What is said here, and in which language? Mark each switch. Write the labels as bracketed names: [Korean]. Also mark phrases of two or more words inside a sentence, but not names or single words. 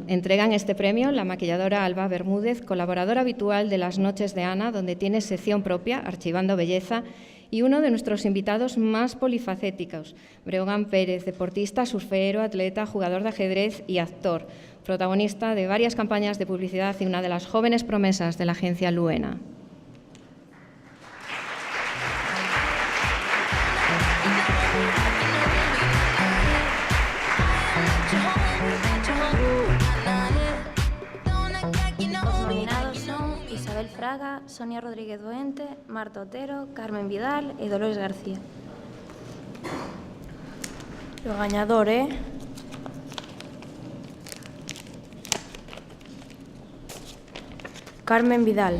[Spanish] Entregan este premio la maquilladora Alba Bermúdez, colaboradora habitual de Las Noches de Ana, donde tiene sección propia, Archivando Belleza, y uno de nuestros invitados más polifacéticos, Breogán Pérez, deportista, surfero, atleta, jugador de ajedrez y actor, protagonista de varias campañas de publicidad y una de las jóvenes promesas de la agencia Luena. [Galician] Fraga, Sonia Rodríguez Boente, Marta Otero, Carmen Vidal e Dolores García. O gañador é Carmen Vidal.